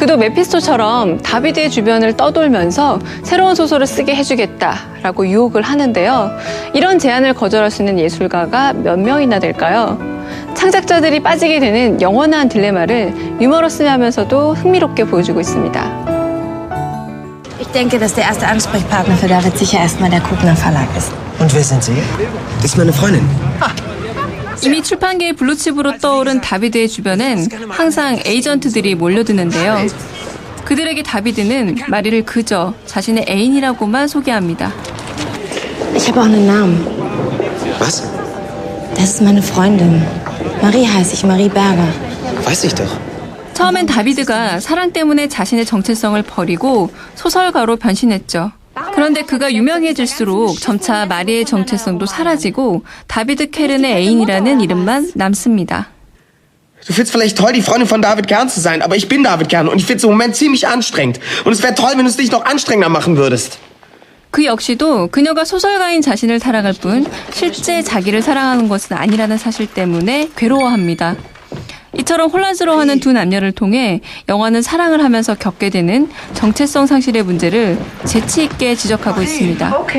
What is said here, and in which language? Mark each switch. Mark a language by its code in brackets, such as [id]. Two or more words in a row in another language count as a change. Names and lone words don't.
[ko] 그도 메피스토처럼 다비드의 주변을 떠돌면서 새로운 소설을 쓰게 해주겠다라고 유혹을 하는데요. 이런 제안을 거절할 수 있는 예술가가 몇 명이나 될까요? 창작자들이 빠지게 되는 영원한 딜레마를 유머러스하면서도 흥미롭게 보여주고 있습니다. [de] Ich denke, dass der erste Ansprechpartner für David sicher erstmal der Kugner Verlag ist. Und wer sind Sie? Das ist meine Freundin. [ko] 이미 출판계의 블루칩으로 떠오른 다비드의 주변엔 항상 에이전트들이 몰려드는데요. 그들에게 다비드는 마리를 그저 자신의 애인이라고만 소개합니다. [de] Ich habe auch einen Namen. Was? Das ist meine Freundin. Marie heiße ich, Marie Berger. Weiß ich doch. [ko] 처음엔 다비드가 사랑 때문에 자신의 정체성을 버리고 소설가로 변신했죠. 그런데 그가 유명해질수록 점차 마리의 정체성도 사라지고 다비드 케른의 애인이라는 이름만 남습니다. [de] Du findest vielleicht toll, die Freundin von David Kern zu sein, aber ich bin David Kern und ich find's im Moment ziemlich anstrengend. Und es wäre toll, wenn du es dich noch anstrengender machen würdest. [ko] 그 역시도 그녀가 소설가인 자신을 사랑할 뿐 실제 자기를 사랑하는 것은 아니라는 사실 때문에 괴로워합니다. 이처럼 혼란스러워하는 두 남녀를 통해 영화는 사랑을 하면서 겪게 되는 정체성 상실의 문제를 재치 있게 지적하고 있습니다.